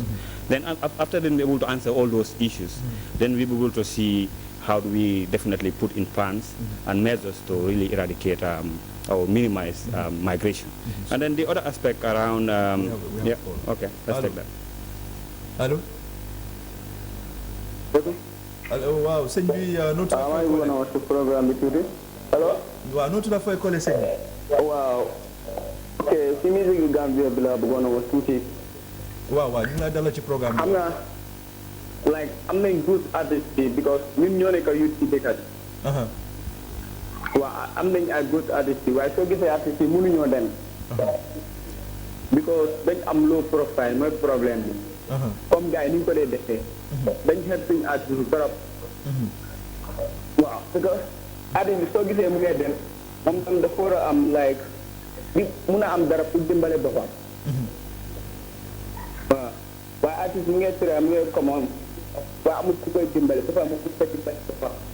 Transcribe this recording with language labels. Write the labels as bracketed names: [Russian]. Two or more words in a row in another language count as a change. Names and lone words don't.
[English] Then after being able to answer all those issues, then we'll be able to see how do we definitely put in plans and measures to really eradicate or minimize migration. And then the other aspect around, yeah, okay, let's take that. Hello? Hello, [Wolof] wow, sëñ bi nootu la fooy collé ci programme bi tuuti allo waaw nootu la fooy collé sëñ bi waaw ok si musique yu Gambia bi la bëggoon a wax tuuti waaw ñu ngi lay dalal ci programme bi xam nga like am nañ [English] good artist [Wolof] bi because ñun ñoo nekk youth ci dëkk bi waaw am nañ ay [English] good artist [Wolof] bi waaye soo gisee artist yi mënuñoo dem because dañ am [English] low profile [Wolof] mooy problème bi comme gars yi ni ñu ko dee defee dañ xeeb suñu artiste bi trop waaw [French] parce que [Wolof] artiste bi soo gisee mu ngay dem moom tam dafa war a am like di mun a am dara pour dimbale boppam waaw waaye artiste mu ngay tura mu ngay commande waaye amul ku koy dimbale dafa amul ku koy dimbale boppam